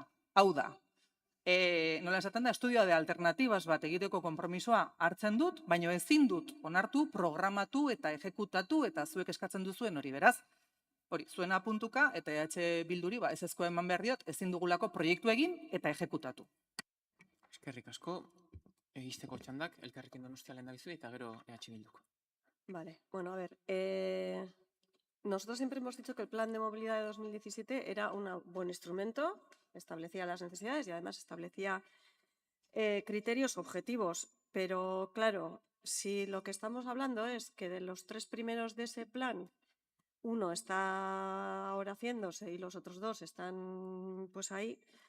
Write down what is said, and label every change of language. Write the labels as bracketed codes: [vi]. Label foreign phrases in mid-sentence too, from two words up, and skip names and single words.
[eu] Hau da, nola esaten da, estudioa de alternatibas bat egiteko konpromisoa hartzen dut, baina ezin dut onartu, programatu eta ejekutatu eta zuek eskatzen duzuen hori, beraz. Hori, zuen apuntuka eta EH Bilduri ezezkoa eman behar diot, ezin dugulako proiektu egin eta ejekutatu. Eskerrik asko, egisteko txandak, Elkarrekin Donostia lehendabizu eta gero EH Bilduk. [es] Vale, bueno, a ver, nosotros siempre hemos dicho que el Plan de Movilidad de 2017 era un buen instrumento, establecía las necesidades y además establecía criterios objetivos, pero claro, si lo que estamos hablando es que de los 3 primeros de ese plan, uno está ahora haciéndose y los otros 2 están pues ahí